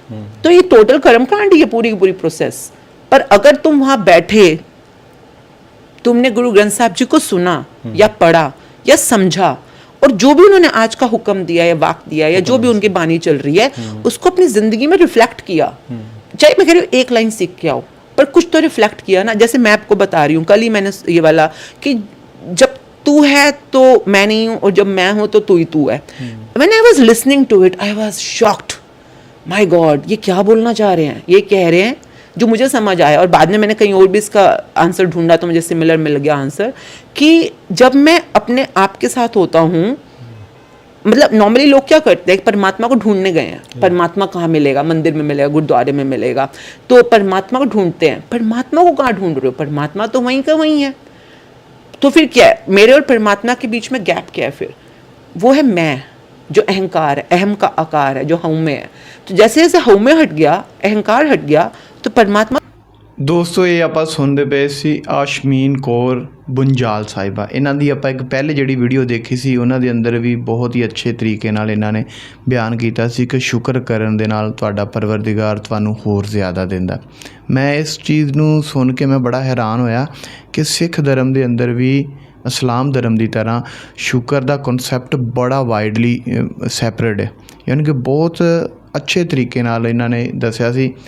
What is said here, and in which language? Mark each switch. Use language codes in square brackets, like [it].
[hi] तो ये टोटल कर्मकांड ही है, पूरी की पूरी प्रोसेस। पर अगर तुम वहां बैठे, तुमने गुरु ग्रंथ साहब जी को सुना या पढ़ा या समझा, और जो भी उन्होंने आज का हुक्म दिया या वाक दिया या जो भी उनकी बानी चल रही है, उसको अपनी जिंदगी में रिफ्लेक्ट किया। चाहे मैं कह रही हूँ एक लाइन सीख के आओ, पर कुछ तो रिफ्लेक्ट किया ना। जैसे मैं आपको बता रही हूँ, कल ही मैंने ये वाला कि जब तू है तो मैं नहीं हूँ, और जब मैं हूँ तो तू ही तू है। [en] When I was listening to it, I was shocked. My God, [hi] ये क्या बोलना चाह रहे हैं? ये कह रहे हैं जो मुझे समझ आया, और बाद में मैंने कहीं और भी इसका आंसर ढूंढा तो मुझे सिमिलर मिल गया आंसर, कि जब मैं अपने आप के साथ होता हूँ, मतलब नॉर्मली लोग क्या करते हैं, परमात्मा को ढूंढने गए हैं, परमात्मा कहाँ मिलेगा, मंदिर में मिलेगा, गुरुद्वारे में मिलेगा, तो परमात्मा को ढूंढते हैं। परमात्मा को कहाँ ढूंढ रहे हो? परमात्मा तो वहीं का वहीं है। तो फिर क्या है, मेरे और परमात्मा के बीच में गैप क्या है? फिर वो है मैं, जो अहंकार है, अहम का आकार है, जो हऊँ में है। तो जैसे जैसे हऊँ में हट गया, अहंकार हट गया, तो परमात्मा। [pa] ਦੋਸਤੋ ਇਹ ਆਪਾਂ ਸੁਣਦੇ ਪਏ ਸੀ ਆਸ਼ਮੀਨ ਕੌਰ ਬੁੰਜਾਲ ਸਾਹਿਬਾ। ਇਹਨਾਂ ਦੀ ਆਪਾਂ ਇੱਕ ਪਹਿਲੇ ਜਿਹੜੀ ਵੀਡੀਓ ਦੇਖੀ ਸੀ ਉਹਨਾਂ ਦੇ ਅੰਦਰ ਵੀ ਬਹੁਤ ਹੀ ਅੱਛੇ ਤਰੀਕੇ ਨਾਲ ਇਹਨਾਂ ਨੇ ਬਿਆਨ ਕੀਤਾ ਸੀ ਕਿ ਸ਼ੁਕਰ ਕਰਨ ਦੇ ਨਾਲ ਤੁਹਾਡਾ ਪਰਵਰਦੀਗਾਰ ਤੁਹਾਨੂੰ ਹੋਰ ਜ਼ਿਆਦਾ ਦਿੰਦਾ। ਮੈਂ ਇਸ ਚੀਜ਼ ਨੂੰ ਸੁਣ ਕੇ ਮੈਂ ਬੜਾ ਹੈਰਾਨ ਹੋਇਆ ਕਿ ਸਿੱਖ ਧਰਮ ਦੇ ਅੰਦਰ ਵੀ ਇਸਲਾਮ ਧਰਮ ਦੀ ਤਰ੍ਹਾਂ ਸ਼ੁਕਰ ਦਾ ਕਨਸੈਪਟ ਬੜਾ ਵਾਈਡਲੀ ਸੈਪਰੇਟ ਹੈ, ਯਾਨੀ ਕਿ ਬਹੁਤ ਅੱਛੇ ਤਰੀਕੇ ਨਾਲ ਇਹਨਾਂ ਨੇ ਦੱਸਿਆ ਸੀ।